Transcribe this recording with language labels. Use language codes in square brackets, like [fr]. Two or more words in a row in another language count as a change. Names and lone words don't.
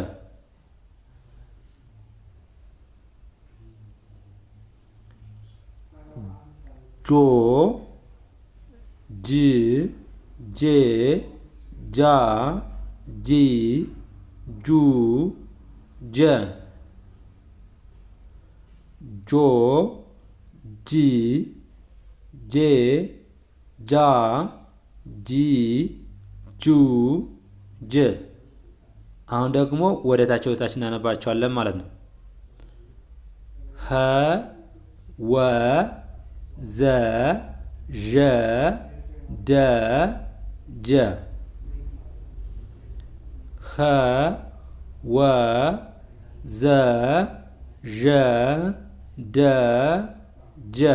[am] ጆ ጅ ጄ ጃ ጂ ጁ ጀ ጆ ጂ ጄ ጃ ጂ ጁ ጀ። አሁን ደግሞ ወደ ታች እናነባቸዋለን ማለት ነው። ሀ ወ ዘ ዠ ደ ጀ ኸ ወ ዘ ዠ ደ ጀ